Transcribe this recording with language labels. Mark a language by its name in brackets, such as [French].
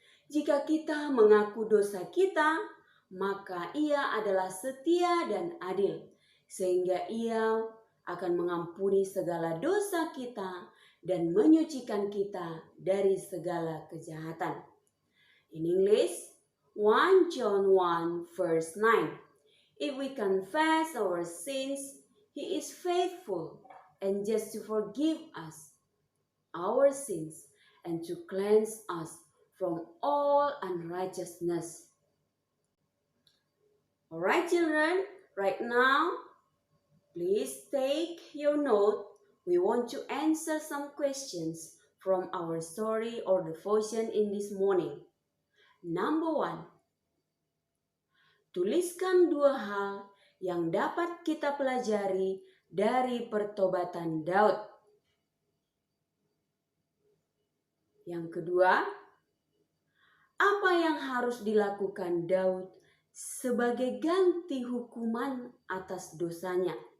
[Indonesian] Jika kita mengaku dosa kita, maka ia adalah setia dan adil, sehingga ia akan mengampuni segala dosa kita dan menyucikan kita dari segala kejahatan. [English] In English, 1 John 1 verse 9. If we confess our sins, He is faithful and just to forgive us our sins and to cleanse us from all unrighteousness. Alright children, right now, please take your note. We want to answer some questions from our story or devotion in this morning. Number 1. [Indonesian] Tuliskan 2 hal yang dapat kita pelajari dari pertobatan Daud. Yang kedua, apa yang harus dilakukan Daud sebagai ganti hukuman atas dosanya?